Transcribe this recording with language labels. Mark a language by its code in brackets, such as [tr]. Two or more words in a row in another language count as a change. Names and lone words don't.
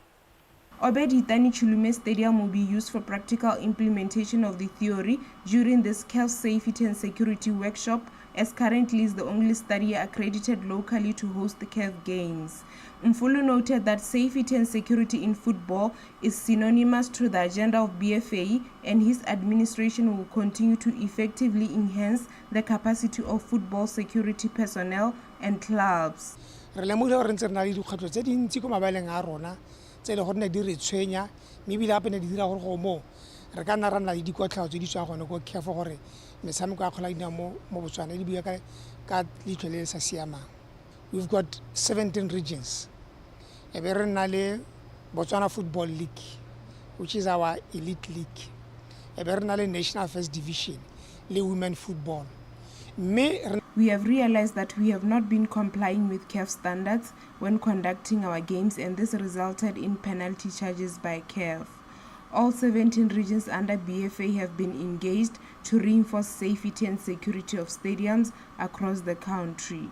[en] Obedi Tani Chulume Stadium will be used for practical implementation of the theory during this CAF Safety and Security workshop, as currently is the only study accredited locally to host the CAF Games. Mfulu noted that safety and security in football is synonymous to the agenda of BFA, and his administration will continue to effectively enhance the capacity of football security personnel and clubs. [tn] tse le gone di re tshwenya mebile gape ne di dira gore go mo re ka nna ra nna le dikotlhao tse di tswa gone go CAF gore metshameko ya kgola dina mo Botswana e di buya ka leitlho le sa siamang. [en] We've got 17 regions. [tn] E be re nna le Botswana Football League, [en] which is our elite league. [tn] E be re nna le National First Division le [en] women football. We have realized that we have not been complying with CAF standards when conducting our games, and this resulted in penalty charges by CAF. All 17 regions under BFA have been engaged to reinforce safety and security of stadiums across the country.